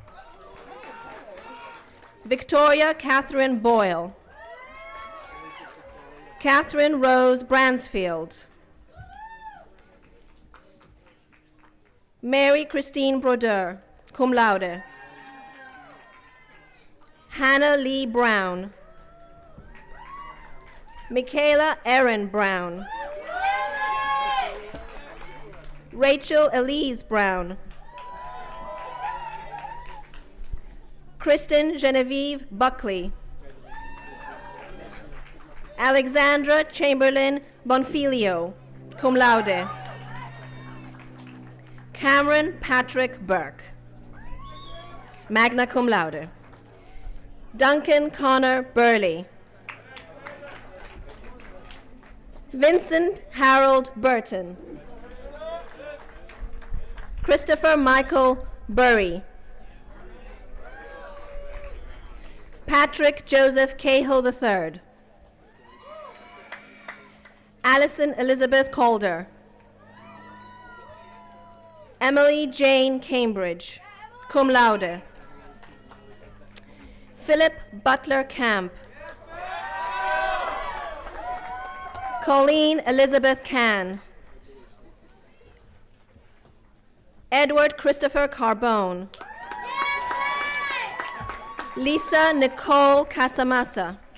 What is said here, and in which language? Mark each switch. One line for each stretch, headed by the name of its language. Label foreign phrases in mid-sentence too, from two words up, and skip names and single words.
English: Victoria Catherine Boyle. Catherine Rose Bransfield. Mary Christine Brodeur,
Latin: cum laude.
English: Hannah Lee Brown. Michaela Erin Brown. Rachel Elise Brown. Kristen Genevieve Buckley. Alexandra Chamberlain Bonfilio,
Latin: cum laude.
English: Cameron Patrick Burke,
Latin: magna cum laude.
English: Duncan Connor Burley. Vincent Harold Burton. Christopher Michael Burry. Patrick Joseph Cahill III. Allison Elizabeth Calder. Emily Jane Cambridge,
Latin: cum laude.
English: Philip Butler Camp. Colleen Elizabeth Cann. Edward Christopher Carbone. Lisa Nicole Casamassa.